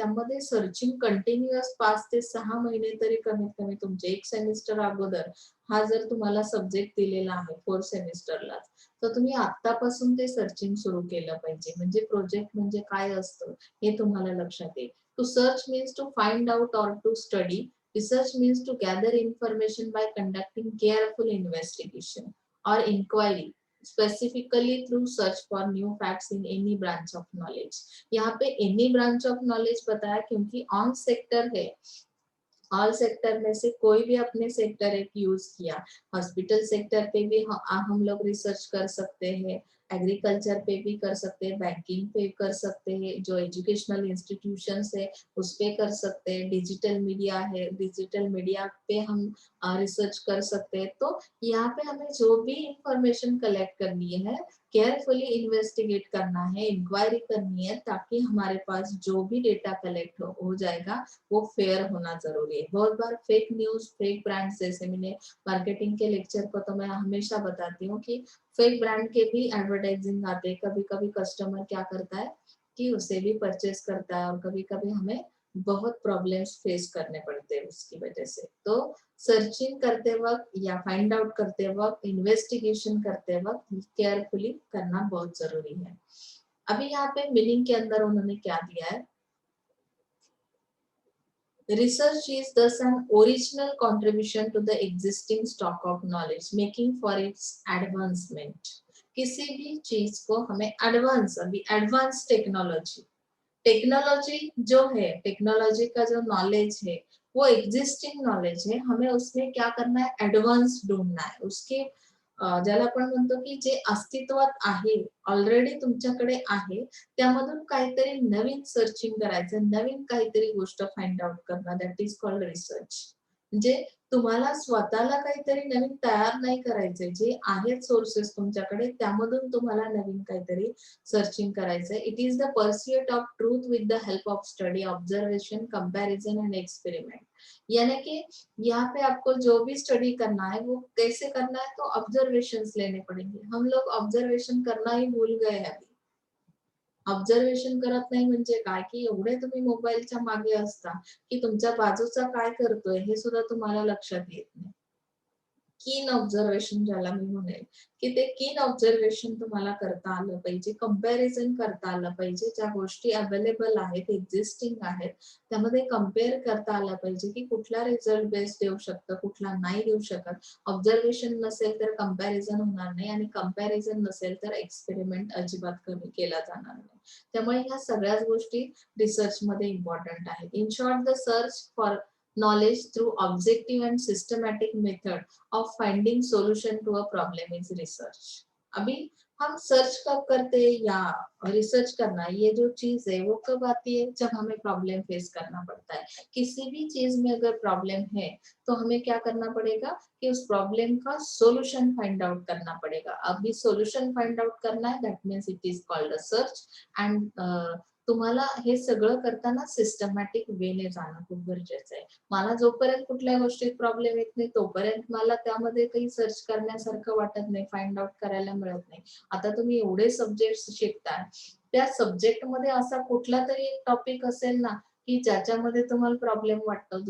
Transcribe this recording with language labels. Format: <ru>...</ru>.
<mr>त्यामध्ये searching continuous 5 ते 6 महिने तरी कमीत कमी तुमचे, एक सेमिस्टर अगोदर हा जर तुम्हाला सब्जेक्ट दिलेला आहे 4 सेमिस्टरला, तर तुम्ही आतापासून ते सर्चिंग सुरू केलं पाहिजे. म्हणजे प्रोजेक्ट म्हणजे काय असतं हे तुम्हाला लक्षात येईल.</mr> <en>To search means to find out or to study. Research means to gather information by conducting careful investigation or inquiry, specifically through search for new facts in any branch of knowledge.</en> <hi>यहाँ पे</hi> <en>any branch of knowledge</en> <hi>बताया क्योंकि on sector है. All sector में से कोई भी अपने सेक्टर एक यूज किया. हॉस्पिटल सेक्टर पे भी हम लोग रिसर्च कर सकते हैं, एग्रीकल्चर पे भी कर सकते हैं, बैंकिंग पे कर सकते हैं, जो एजुकेशनल इंस्टीट्यूशंस है उस पे कर सकते हैं, डिजिटल मीडिया है, डिजिटल मीडिया पे हम रिसर्च कर सकते हैं. तो यहाँ पे हमें जो भी इंफॉर्मेशन कलेक्ट करनी है, केयरफुली इन्वेस्टिगेट करना है, इंक्वायरी करनी है, ताकि हमारे पास जो भी डेटा कलेक्ट हो जाएगा वो फेयर होना जरूरी है. बहुत बार फेक न्यूज, फेक ब्रांड्स, जैसे मैंने मार्केटिंग के लेक्चर को तो मैं हमेशा बताती हूँ कि फेक ब्रांड के भी एडवर्टाइजिंग आते हैं. कभी कभी कस्टमर क्या करता है कि उसे भी परचेस करता है और कभी कभी हमें बहुत प्रॉब्लम्स फेस करने पड़ते हैं उसकी वजह से। तो सर्चिंग करते वक्त या फाइंड आउट करते वक्त, इन्वेस्टिगेशन करते वक्त केयरफुली करना बहुत जरूरी है। अभी यहाँ पे मीनिंग के अंदर उन्होंने क्या दिया है,</hi> <en>research is thus an original contribution to the existing stock of knowledge, making for its advancement।</en> <hi>किसी भी चीज को हमें एडवांस, अभी एडवांस टेक्नोलॉजी, टेक्नोलॉजी जो है, टेक्नोलॉजी का जो नॉलेज है वो एग्जिस्टिंग नॉलेज है, हमें उसमें क्या करना है,</hi> <mr>ऍडव्हान्स ढूंढना आहे उसके ज्याला आपण म्हणतो की जे अस्तित्वात आहे, ऑलरेडी तुमच्याकडे आहे, त्यामधून काहीतरी नवीन सर्चिंग करायचं, नवीन काहीतरी गोष्ट फाइंड आउट करणं,</mr> <en>That is called research.</en> <mr>म्हणजे तुम्हाला स्वतःला काहीतरी नवीन तयार नाही करायचंय, जे आहेत सोर्सेस तुमच्याकडे त्यामधून तुम्हाला नवीन काहीतरी सर्चिंग करायचंय।</mr> <en>It is the pursuit of truth with the help of study, observation, comparison and experiment.</en> <hi>यानी कि यहाँ पे आपको जो भी स्टडी करना है वो कैसे करना है, तो ऑब्जर्वेशंस लेने पड़ेंगे। हम लोग ऑब्जर्वेशन करना ही भूल गए हैं अभी।</hi> <mr>ऑब्जर्वेशन करत नाही म्हणजे काय, की एवढे तुम्ही मोबाईलच्या मागे असता की तुमच्या बाजूचा काय करतोय हे सुद्धा तुम्हाला लक्षात येत नाही। कीन ऑब्झर्वेशन ज्याला मी म्हणेल, की ते कीन ऑब्झर्वेशन तुम्हाला करता आलं पाहिजे, कंपॅरिझन करता आलं पाहिजे, ज्या गोष्टी अवेलेबल आहेत, एक्झिस्टिंग आहेत, त्यामध्ये कंपेअर करता आलं पाहिजे, की कुठला रिझल्ट बेस्ट देऊ शकतं, कुठला नाही देऊ शकत। ऑब्झर्वेशन नसेल तर कंपॅरिझन होणार नाही आणि कंपॅरिझन नसेल तर एक्सपेरिमेंट अजिबात कमी केला जाणार नाही। त्यामुळे ह्या सगळ्याच गोष्टी रिसर्च मध्ये इम्पॉर्टंट आहेत।</mr> <en>In short, the search for knowledge through objective and systematic method of finding solution to a problem is research।</en> <hi>अभी हम सर्च कब करते हैं या रिसर्च करना, ये जो चीज है वो कब आती है, जब हमें प्रॉब्लम फेस करना पड़ता है। किसी भी चीज में अगर प्रॉब्लम है तो हमें क्या करना पड़ेगा कि उस प्रॉब्लम का सोल्यूशन फाइंड आउट करना पड़ेगा। अभी सोल्यूशन फाइंड आउट करना है,</hi> <en>That means it is called a search.</en> <mr>End तुम्हाला हे सगळं करताना सिस्टमॅटिक वेने जाणं खूप गरजेचं आहे। मला जोपर्यंत कुठल्या गोष्टीत प्रॉब्लेम येत नाही तोपर्यंत मला त्यामध्ये काही सर्च करण्यासारखं वाटत नाही, फाइंड आउट करायला मिळत नाही। आता तुम्ही एवढे सब्जेक्ट शिकताय, त्या सब्जेक्ट मध्ये असा कुठला तरी एक टॉपिक असेल ना की ज्याच्यामध्ये तुम्हाला प्रॉब्लेम वाटतो।</mr>